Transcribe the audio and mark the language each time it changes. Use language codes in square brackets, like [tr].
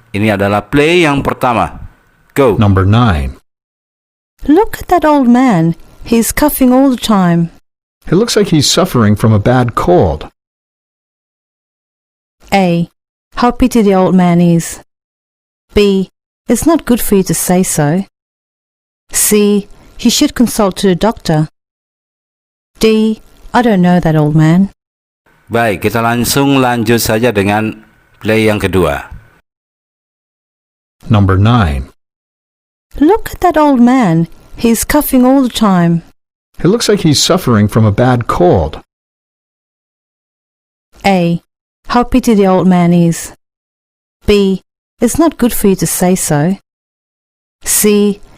[id] Ini adalah play yang pertama. [en] Go. Number 9. Look at that old man. He's coughing all the time. It looks like he's suffering from a bad cold. A. How pity the old man is. B. It's not good for you to say so. C. You should consult to the doctor. D. I don't know that old man. [id] Baik, kita langsung lanjut saja dengan play yang kedua. [en] Number 9. Look at that old man. He's coughing all the time. It looks like he's suffering from a bad cold. A. How pity the old man is. B. It's not good for you to say so. C.